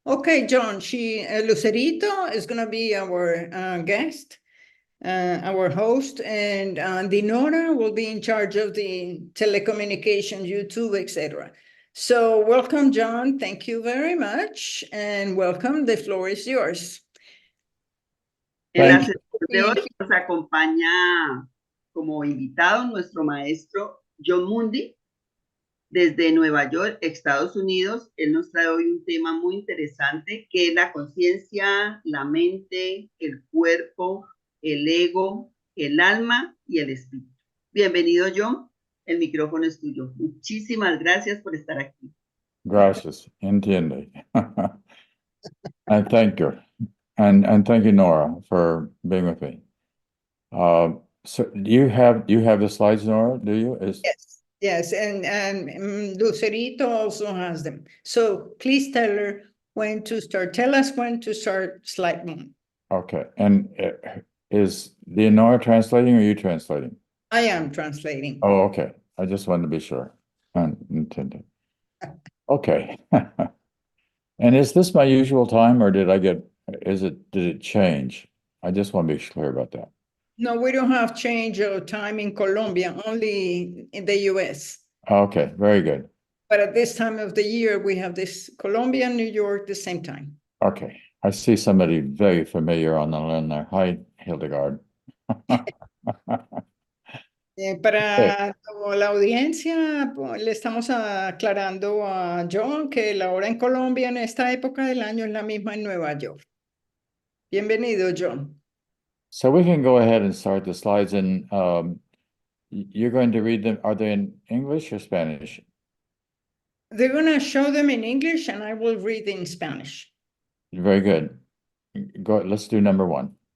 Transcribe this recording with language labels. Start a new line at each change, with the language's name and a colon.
English: Okay, John, Lucerito is going to be our guest, our host, and Dinora will be in charge of the telecommunication, YouTube, etc. So welcome, John. Thank you very much, and welcome. The floor is yours.
Spanish: En la sesión de hoy nos acompaña como invitado nuestro maestro Jon Mundy, desde Nueva York, Estados Unidos. Él nos trae hoy un tema muy interesante, que es la conciencia, la mente, el cuerpo, el ego, el alma y el espíritu. Bienvenido, John. El micrófono es tuyo. Muchísimas gracias por estar aquí.
English: gracias, entiende. And thank you. And thank you, Nora, for being with me. So do you have the slides, Nora? Do you? Yes, and Lucerito also has them. So please tell her when to start. Tell us when to start slide one. Okay, and is Nora translating or are you translating? I am translating. Oh, okay. I just wanted to be sure. Unintended. Okay. And is this my usual time or did it change? I just want to be clear about that. No, we don't have change of time in Colombia, only in the US. Okay, very good. But at this time of the year, we have this Colombia and New York the same time. Okay, I see somebody very familiar on the line there. Hi, Hildegard.
Spanish: Para la audiencia, le estamos aclarando a John que la hora en Colombia en esta época del año es la misma en Nueva York. Bienvenido, John.
English: So we can go ahead and start the slides and you're going to read them. Are they in English or Spanish? They're going to show them in English and I will read in Spanish. Very good. Go, let's do number one.